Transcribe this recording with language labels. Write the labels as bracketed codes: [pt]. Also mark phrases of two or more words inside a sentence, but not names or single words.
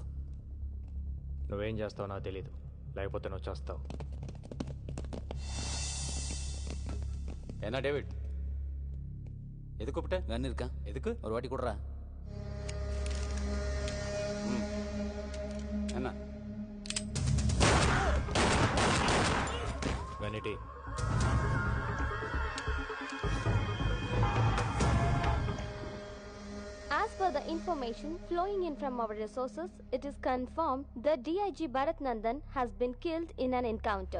[te] నువ్వేం చేస్తావో నాకు తెలీదు, లేకపోతే నువ్వు చేస్తావు. [ta] என்ன டேவிட், எது கூப்பிட்ட? கன் இருக்கா? எதுக்கு? ஒரு வாட்டி கொடுறா. என்ன గనిటి. [en] As per the information flowing in from our resources, it is confirmed that DIG Bharat Nandan has been killed in an encounter.